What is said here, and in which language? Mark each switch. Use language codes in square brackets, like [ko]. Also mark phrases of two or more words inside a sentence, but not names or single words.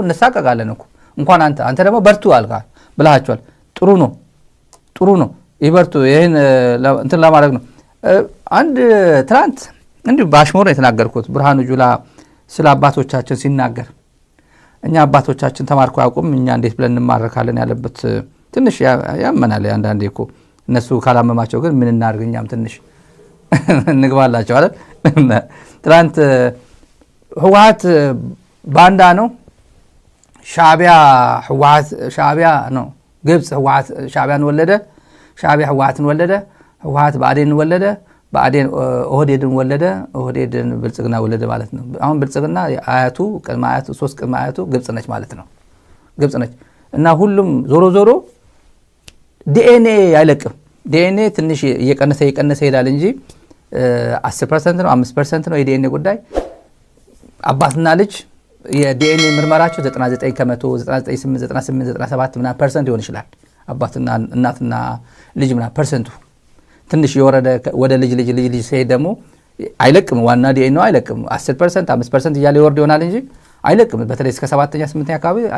[am] እንሳቀቃለን እኮ እንኳን አንተ ደግሞ በርቱ አልካ ብለሃቸዋል ጥሩ ነው ይበርቱ ይሄን እንትን ለማድረግ ነው አንድ ትላንት እንዴ ባሽሞር ነው የተናገርኩት ብርሃኑ ጁላ ስለ አባቶቻችን ሲናገር እኛ አባቶቻችን ተማርኩ ያውቁም እኛ እንዴት ብለን እንማረካለን ያለበት ትንሽ ያመናል አንዳንዴ እኮ እነሱ ካላመማቸው ግን ምን እናርግኛም ትንሽ እንግባላቸው አይደል ትላንት ህወሓት ባንዳ ነው ሻዕቢያ ነው ግብጽ ህወሓት ሻዕቢያን ወለደ ሻዕቢያ ህወሓትን ወለደ ህወሓት ብአዴን ወለደ ብአዴን ኦህዴድን ወለደ ኦህዴድን ብልጽግና ወለደ ማለት ነው አሁን ብልጽግና አያቱ ቅድመ አያቱ 3 ቅድመ አያቱ ግብጽ ነች ማለት ነው ግብጽ ነች እና ሁሉም ዞሮ ዲኤንኤ አይለቅም ዲኤንኤ ትንሽ እየቀነሰ ይሄዳል እንጂ 10% ነው 5% ነው የዲኤንኤ ጉዳይ አባትና ልጅ የዲኤንኤ ምርመራቸው 99% 98 97 ምናምን ፐርሰንት ይሆን ይችላል አባትና እናትና ልጅ ምናምን ፐርሰንቱ ትንሽ የወረደ ወደ ልጅ ሲሄድ ደግሞ አይለቅም ዋና ዲኤንኤ አይለቅም 10% 5% እያለ ይወርድ ይሆናል እንጂ አይለቅም በተለይ እስከ 7ኛ 8ኛ አካባቢ